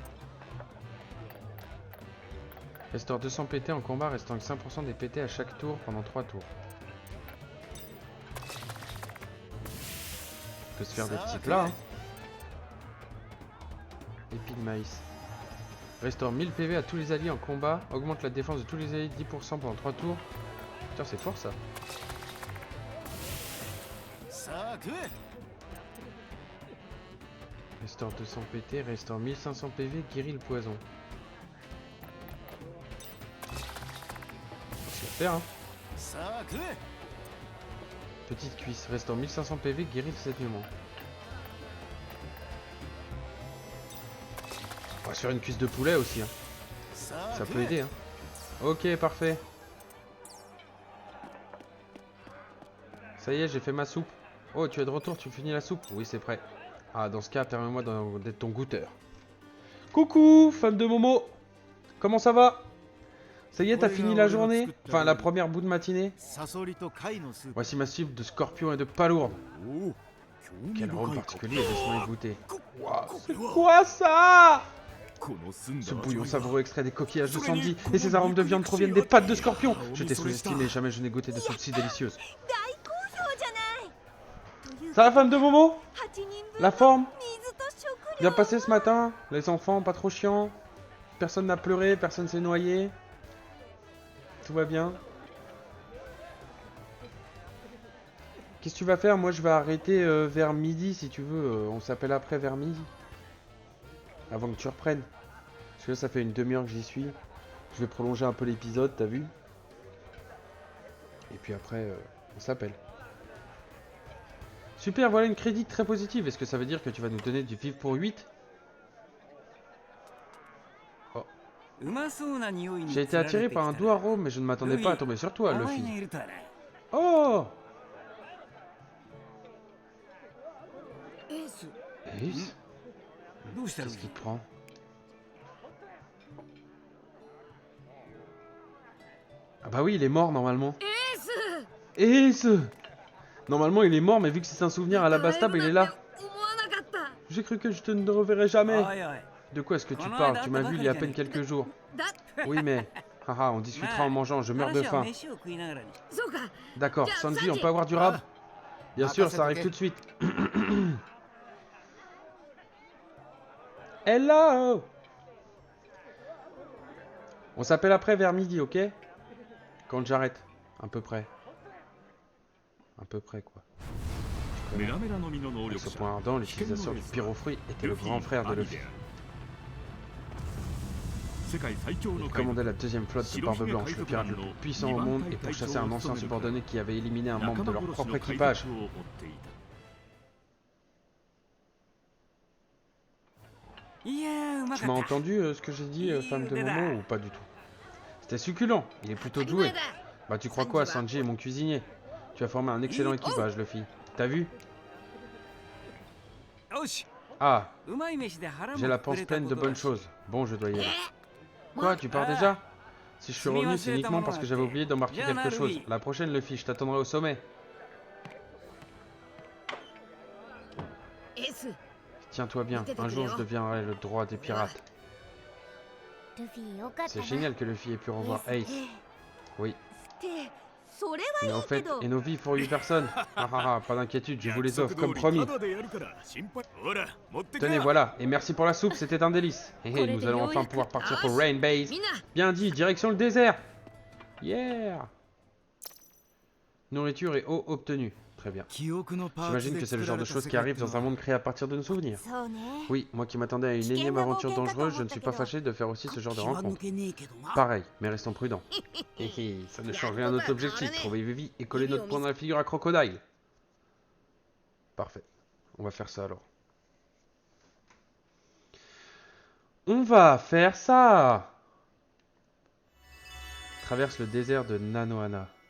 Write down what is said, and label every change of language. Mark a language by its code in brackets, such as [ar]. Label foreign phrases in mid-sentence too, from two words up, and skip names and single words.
[fr] Restaure 200 PT en combat, restant 5% des PT à chaque tour pendant 3 tours. peut se faire des petits plats. Hein. Épi de maïs. Restaure 1000 PV à tous les alliés en combat. Augmente la défense de tous les alliés de 10% pendant 3 tours. Putain, c'est fort ça. [ja] さあ食え [fr] Restaure 200 PT, restaure 1500 PV, guérit le poison. C'est à faire, hein. [ja] さあ食え [fr] Petite cuisse, restaure 1500 PV, guérit le saignement. On va se faire une cuisse de poulet aussi, hein. [ja] さあ [fr] Ça [ja] 食 [fr] peut [ja] え [fr] aider, hein. Ok, parfait. Ça y est, j'ai fait ma soupe. Oh, tu es de retour, tu finis la soupe? Oui, c'est prêt. Ah, dans ce cas, permets-moi d'être ton goûteur. Coucou, femme de Momo. Comment ça va? Ça y est, t'as fini la journée? Enfin, la première bout de matinée? [ja] サソリと貝のスープ [fr] Voici ma soupe de scorpion et de palourde. [ja] おお [fr] Quel arôme particulier, laisse-moi y goûter. Waouh, c'est [ja] これは [fr] quoi ça? [ja] この澄ん [fr] Ce [ja] だ [fr] bouillon [ja] 味わい [fr] savoureux [ja] は [fr] extrait des coquillages de Sandy et ses arômes de viande proviennent des pattes de scorpion. Je t'ai sous-estimé, jamais je n'ai goûté de soupe si délicieuse. [ja] 大好評じゃないという [fr] Ça va, femme de Momo? [ja] 8 人分 [fr] La forme? [ja] 水と食料 [fr] Bien passé ce matin? Les enfants, pas trop chiants? Personne n'a pleuré, personne s'est noyé? Tout va bien? Qu'est-ce que tu vas faire? Moi, je vais arrêter vers midi, si tu veux. On s'appelle après vers midi. Avant que tu reprennes. Parce que là, ça fait une demi-heure que j'y suis. Je vais prolonger un peu l'épisode, t'as vu? Et puis après, on s'appelle. Super, voilà une crédit très positive. Est-ce que ça veut dire que tu vas nous donner du vivre pour 8? J'ai été attiré par un doux arôme, mais je ne m'attendais pas à tomber sur toi, Luffy. Oh! [ja] エース [fr] Ace? [ja] どうした [fr] Qu'est-ce qui te prend? Ah bah oui, il est mort normalement. [ja] エース [fr] Ace! Normalement, il est mort, mais vu que c'est un souvenir à la Bastable, il est là. [ja] 思わなかった [fr] J'ai cru que je te ne reverrai jamais. [ja] おいおい [fr] De quoi est-ce que tu parles? Tu m'as vu il y a à peine quelques jours. [ja] だ [fr] Oui, mais... Haha, on discutera en mangeant, je meurs de [ja] 話は [fr] faim. [ja] 飯を食いながらにそうか [fr] D'accord, Sanji, on peut avoir du rab? Bien sûr, ça arrive tout de suite. Hello! On s'appelle après vers midi, ok? Quand j'arrête. À peu près. À peu près, quoi. [ja] メラメラの実の能 [fr] Avec [ja] 力 [fr] ce [ja] 者 [fr] point ardent, l'utilisateur du pyrofruit était le grand frère de Luffy. [ja] 世界最強 [fr] Il [ja] の海 [fr] commandait la deuxième flotte de Barbe Blanche, le pirate le plus puissant au monde, et pourchassait un ancien subordonné qui avait éliminé un membre de leur propre équipage. [ja] を追っていたいやーうま [fr] Tu [ja] か [fr] m'as [ja] った [fr] entendu ce que j'ai dit, femme de Momo, ou pas du tout? C'était succulent, il est plutôt doué. Bah tu crois quoi, Sanji est mon cuisinier? Tu as formé un excellent équipage, Luffy. T'as vu? [ja] よし [fr] Ah, [ja] うまい飯で腹も [fr] j'ai la [ja] 膨れ [fr] panse [ja] た [fr] pleine [ja] こ [fr] de [ja] と [fr] bonnes [ja] だし [fr] choses. Bon, je dois y aller. Quoi, tu pars déjà? Si je suis revenu, c'est uniquement parce que j'avais oublié d'embarquer quelque chose. La prochaine, Luffy, je t'attendrai au sommet. [ja] エース [fr] Tiens-toi bien, un jour je deviendrai le droit des pirates. [ja] ルフィよかった [fr] C'est [ja] な [fr] génial que Luffy ait pu revoir Ace. Oui, [ja] ってそれ [fr] mais [ja] は [fr] au [ja] いいけ [fr] fait, [ja] ど [fr] et nos vies pour 8 personnes. Ah ah ah, pas d'inquiétude, je vous les [ja] 約 [fr] offre [ja] 束 [fr] comme [ja] 通り [fr] promis. [ja] タダでやるから心配ほら持ってけ [fr] Tenez, voilà, et merci pour la soupe, c'était un délice. Hé hé, nous allons enfin pouvoir partir pour Rain Base. [ja] みんな [fr] Bien dit, direction le désert. Yeah. Nourriture et eau obtenue. Très bien. [ja] 記憶のパーツ [fr] J'imagine [ja] で [fr] que c'est le [ja] 作ら [fr] genre [ja] れ [fr] de [ja] た [fr] choses [ja] 世 [fr] qui [ja] 界 [fr] arrivent dans un monde créé à partir de nos souvenirs. [ja] そうね [fr] Oui, moi qui m'attendais à une énième aventure dangereuse, je ne suis pas fâché de faire aussi ce genre de [ja] 気は抜 [fr] rencontre. [ja] けねえけどな [fr] Pareil, mais restons prudents. Hé hé, ça ne change rien à notre objectif, trouver Vivi et coller notre poing dans la figure à Crocodile. Parfait, on va faire ça alors. On va faire ça. Traverse le désert de Nanohana.